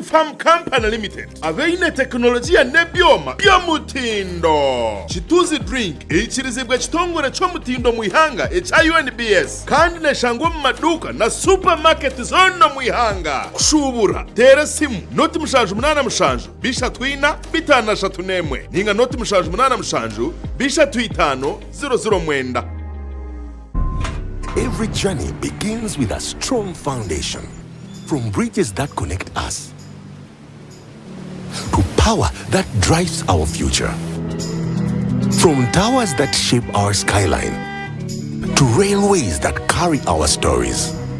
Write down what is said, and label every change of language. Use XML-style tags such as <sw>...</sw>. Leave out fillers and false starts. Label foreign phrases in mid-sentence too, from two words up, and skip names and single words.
<en>farm company limited</en> <nyn>abeine teknolojia nebyoma byo mutindo chituzi drink ichirizibwa chitongore cyo mutindo mu ihanga echa UNBS kandi neshangwa mu maduka na supermarket zono mwihanga kushubura tera simu noti mushanju munana mushanju bishatu ina bitana shatu nemwe ninga noti mushanju munana mushanju bishatu itano 009.</nyn> <en>Every journey begins with a strong foundation. From bridges that connect us to power that drives our future. From towers that shape our skyline to railways that carry our stories.</en>